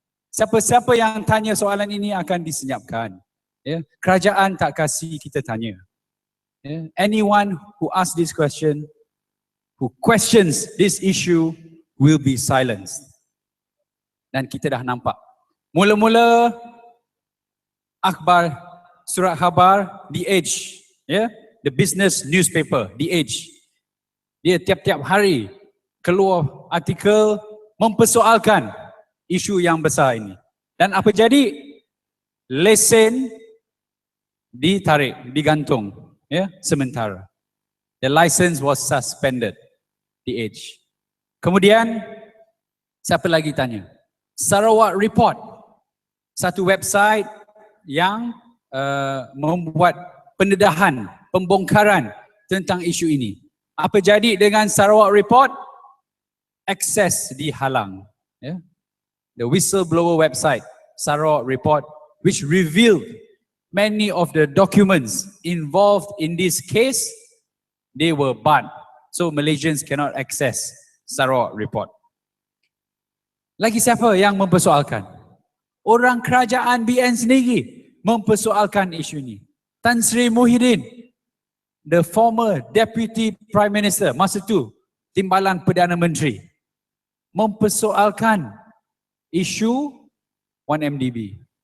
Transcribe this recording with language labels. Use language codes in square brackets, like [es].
[ms] Siapa-siapa yang tanya soalan ini akan disenyapkan. Ya. Kerajaan tak kasih kita tanya. Ya. [en] Anyone who asks this question, who questions this issue, will be silenced. [ms] Dan kita dah nampak. Mula-mula akhbar, surat khabar The Age, [en] the business newspaper [ms] The Age, dia tiap-tiap hari keluar artikel mempersoalkan isu yang besar ini. Dan apa jadi? Lesen ditarik, digantung sementara. [en] The license was suspended. The Age. [ms] Kemudian siapa lagi tanya? Sarawak Report, satu website yang membuat pendedahan, pembongkaran tentang isu ini. Apa jadi dengan Sarawak Report? Akses dihalang. [en] The whistleblower website, Sarawak Report, which revealed many of the documents involved in this case, they were barred. So Malaysians cannot access Sarawak Report. [ms] Lagi siapa yang mempersoalkan? Orang kerajaan BN sendiri mempersoalkan isu ini. Tan Sri Muhyiddin, [en] the former Deputy Prime Minister [ms] masa tu, Timbalan Perdana Menteri, mempersoalkan isu 1MDB.